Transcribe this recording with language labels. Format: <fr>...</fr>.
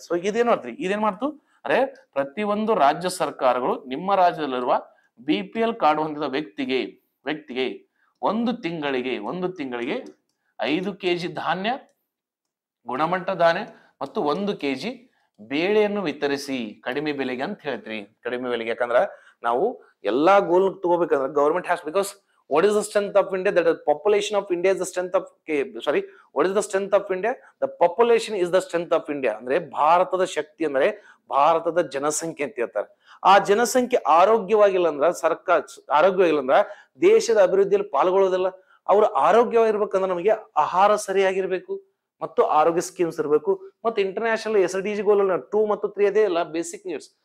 <kn>So ಇದೇನ್ ಮಾಡ್ತು ಅಂದ್ರೆ ಪ್ರತಿಯೊಂದು ರಾಜ್ಯ ಸರ್ಕಾರಗಳು ನಿಮ್ಮ ರಾಜ್ಯದಲ್ಲಿರುವ BPL ಕಾರ್ಡ್ ಹೊಂದಿದ ವ್ಯಕ್ತಿಗೆ ಒಂದು ತಿಂಗಳಿಗೆ 5 kg ಧಾನ್ಯ, ಗುಣಮಟ್ಟ ಧಾನ್ಯ ಮತ್ತು 1 kg ಬೇಳೆಯನ್ನು ವಿತರಿಸಿ ಕಡಿಮೆ ಬೆಲೆಗೆ ಅಂತ ಹೇಳ್ತೀವಿ. ಕಡಿಮೆ ಬೆಲೆಗೆ, ಯಾಕಂದ್ರ ನಾವು ಎಲ್ಲಾ ಗೋಲ್ ತಗೋಬೇಕಂದ್ರೆ</kn> <en>Government has, because what is the strength of India? That the population of India is the strength of, what is the strength of India? The population is the strength of India.</en> <kn>ಅಂದ್ರೆ ಭಾರತದ ಶಕ್ತಿ ಅಂದ್ರೆ ಭಾರತದ ಜನಸಂಖ್ಯೆ ಅಂತ ಹೇಳ್ತಾರೆ. ಆ ಜನಸಂಖ್ಯೆ ಆರೋಗ್ಯವಾಗಿಲ್ಲ ಅಂದ್ರ ದೇಶದ ಅಭಿವೃದ್ಧಿಯಲ್ಲಿ ಪಾಲ್ಗೊಳ್ಳೋದಿಲ್ಲ. ಅವ್ರು ಆರೋಗ್ಯವಾಗಿರ್ಬೇಕಂದ್ರೆ ನಮಗೆ ಆಹಾರ ಸರಿಯಾಗಿರ್ಬೇಕು ಮತ್ತು ಆರೋಗ್ಯ ಸ್ಕೀಮ್ಸ್ ಇರಬೇಕು, ಮತ್ತು ಇಂಟರ್ನ್ಯಾಷನಲ್ SDG ಗೋಲ್ 2 ಮತ್ತು 3 ಅದೇ ಎಲ್ಲ ಬೇಸಿಕ್ ನೀಡ್ಸ್.</kn>